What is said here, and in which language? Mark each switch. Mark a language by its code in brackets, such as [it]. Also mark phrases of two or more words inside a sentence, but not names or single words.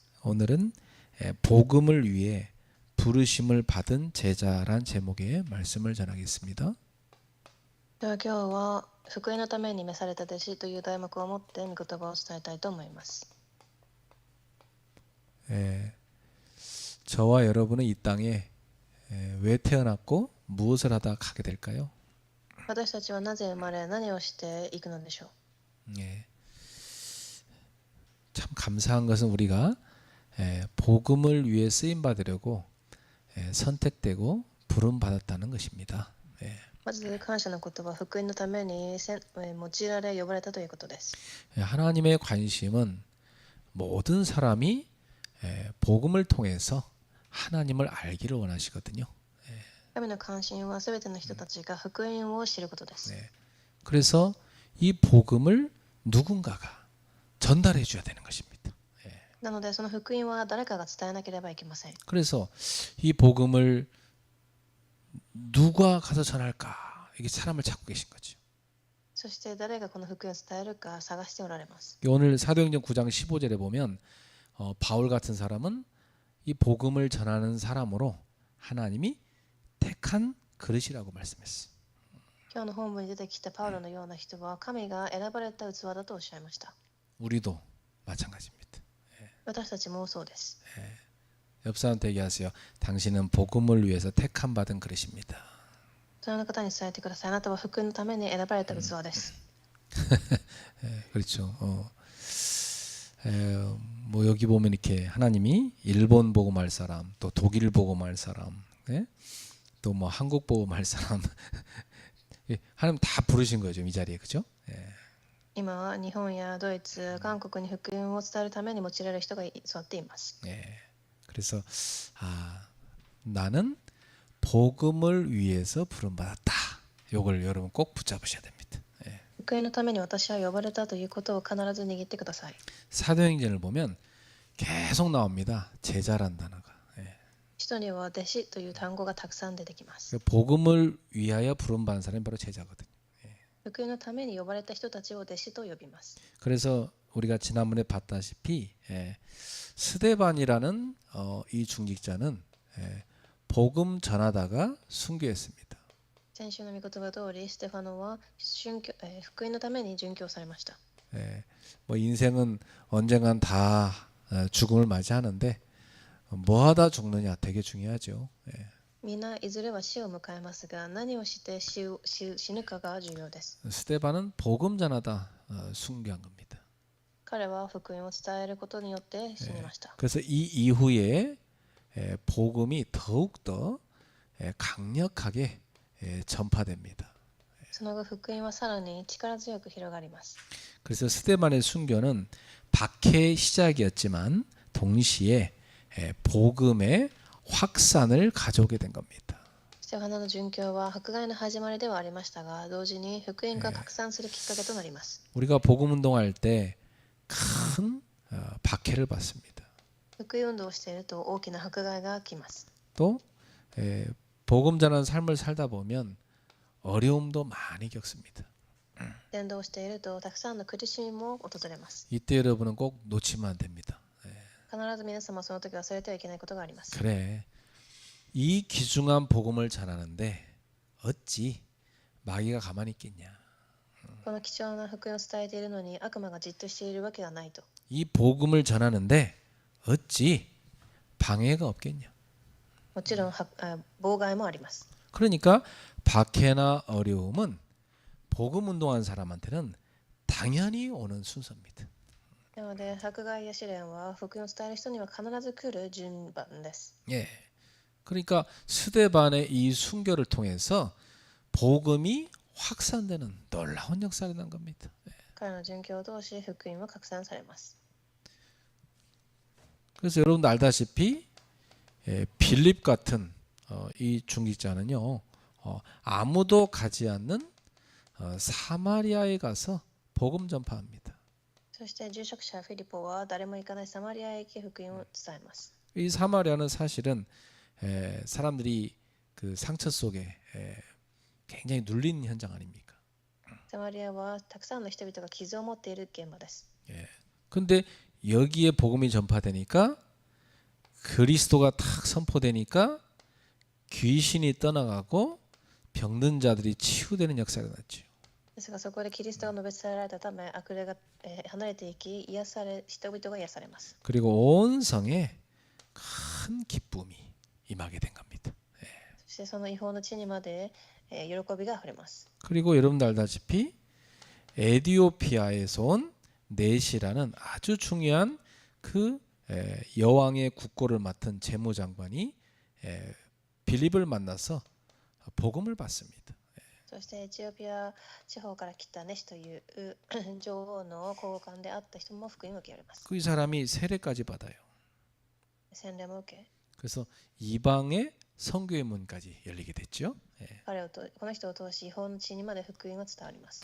[ko] 오늘은 복음을 위해 부르심을 받은 제자란 제목의 말씀을 전하겠습니다. [ja] では今日は福音のために召された弟子という題目を持って御言葉を伝えたいと思います。 [ko] 저와 여러분은 이 땅에 왜 태어났고 무엇을 하다 가게 될까요? [ja] 私たちはなぜ生まれ何をしていくのでしょう。 [ko] 참 감사한 것은 우리가 복음을 위해 쓰임 받으려고 선택되고 부름 받았다는 것입니다. [ja] まず感謝の言葉、福音のために用いられ呼ばれたということです。 [ko] 하나님의 관심은 모든 사람이 복음을 통해서 하나님을 알기를 원하시거든요. [ja] 神の関心はすべての人たちが福音を知ることです。 [ko] 그래서 이 복음을 누군가가 전달해 줘야 되는 것입니다. [ja] なのでその福音は誰かが伝えなければいけません。 [ko] 그래서 이 복음을 누가 가서 전할까? 이게 사람을 찾고 계신 거죠. [ja] そして誰がこの福音を伝えるか探しておられます。 [ko] 오늘 사도행전 9장 15절에 보면 바울 같은 사람은 이 복음을 전하는 사람으로 하나님이 택한 그릇이라고 말씀했어요. [ja] 今日の本文に出てきたパウロのような人は神が選ばれた器だとおっしゃいました。 [ko] 우리도 마찬가지입니다. [ja] 私たちもそうです。 [ko] 옆 사람한테 얘기하세요. 당신은 복음을 위해서 택한 받은 그릇입니다. [ja] その方に伝えてください。あなたは福音のために選ばれた器です。 [ko] 그렇죠. 뭐 여기 보면 이렇게 하나님이 일본 복음할 사람, 또 독일 복음할 사람, 또 뭐 한국 복음할 사람, 하나님 다 부르신 거죠, 이 자리에, 그죠? [ja] 今は日本やドイツ、韓国に福音を伝えるために用いられる人が座っています。 [ko] 그래서 나는 복음을 위해서 부름 받았다. 이걸 여러분 꼭 붙잡으셔야 됩니다. [ja] 福音のために私は呼ばれたということを必ず握ってください。 [ko] 사도행전을 보면 계속 나옵니다. 제자란 단어가. [ja] 使徒には弟子という単語がたくさん出てきます。 [ko] 복음을 위하여 부름 받은 사람이 바로 제자거든요. [ja] 福音のために呼ばれた人たちを弟子と呼びます。 [ko] 그래서 우리가 지난번에 봤다시피 스데반이라는 이 중직자는 복음 전하다가 순교했습니다. [ja] 先週の御言葉通り、ステファノは福音のために殉教されました。 [ko] 뭐 인생은 언젠간 다 죽음을 맞이하는데 뭐 하다 죽느냐 되게 중요하죠. [ja] みんないずれは死を迎えますが、何をして死ぬかが重要です。 [ko] 스데반은 복음 전하다 순교한 겁니다. [ja] 彼は福音を伝えることによって死にました。 [ko] 그래서 이 이후에 복음이 더욱더 강력하게 전파됩니다. [ja] その後、福音はさらに力強く広がります。 [ko] 그래서 스데반의 순교는 박해의 시작이었지만 동시에 복음의 확산을 가져오게 된 겁니다. [ja] ステファノの殉教は迫害の始まりではありましたが、同時に福音が拡散するきっかけとなります。 [ko] 우리가 복음 운동할 때 큰 박해를 받습니다. [ja] 福音運動をしていると大きな迫害が来ます。 [ko] 또 복음 전하는 삶을 살다 보면 어려움도 많이 겪습니다. [ja] 伝道しているとたくさんの苦しみも訪れます。 [ko] 이때 여러분은 꼭 놓치면 안 됩니다. [ja] 必ず皆様その時忘れてはいけないことがあります。 [ko] 그래, 이 귀중한 복음을 전하는데 어찌 마귀가 가만히 있겠냐. [ja] この貴重な福音を伝えているのに悪魔がじっとしているわけがないと。 [ko] 이 복음을 전하는데 어찌 방해가 없겠냐. [ja] もちろん妨害もあります。 [ko] 그러니까 박해나 어려움은 복음 운동하는 사람한테는 당연히 오는 순서입니다. [ja] なので迫害や試練は福音を伝える人には必ず来る順番です。 [ko] 그러니까 스데반의 이 순교를 통해서 복음이 확산되는 놀라운 역사가 난 겁니다. [ja] 彼の殉教を通し福音は拡散されます。 [ko] 그래서 여러분도 알다시피 빌립 같은 이 중직자는요, 아무도 가지 않는 사마리아에 가서 복음 전파합니다. [ja] そして住職者フィリポは誰も行かないサマリアへ行き福音を伝えます。 [ko] 이 사마리아는 사실은 사람들이 그 상처 속에 굉장히 눌린 현장 아닙니까? [ja] サマリアはたくさんの人々が傷を持っている現場です。 [ko] 근데 여기에 복음이 전파되니까 그리스도가 탁 선포되니까 귀신이 떠나가고 병든 자들이 치유되는 역사가 났죠. [ja] ですがそこでキリストが述べ伝えられたため、悪霊が離れていき、人々が癒されます。 [ko] 그리고 온 성에 큰 기쁨이 임하게 된 겁니다. [ja] そしてその違法の地にまで喜びがあふれます。 [ko] 그리고 여러분도 알다시피 에티오피아에서 온 넷이라는 아주 중요한 그 여왕의 국고를 맡은 재무장관이 빌립을 만나서 복음을 받습니다. [ja] そしてエチオピア地方から来たネシという女王の高官であった人も福音を受けられます。 [ko] 그 사람이 세례까지 받아요. [ja] 洗礼も受け、 [ko] 그래서 이방의 선교의 문까지 열리게 됐죠. [ja] この人を通し違法の地にまで福音が伝わります。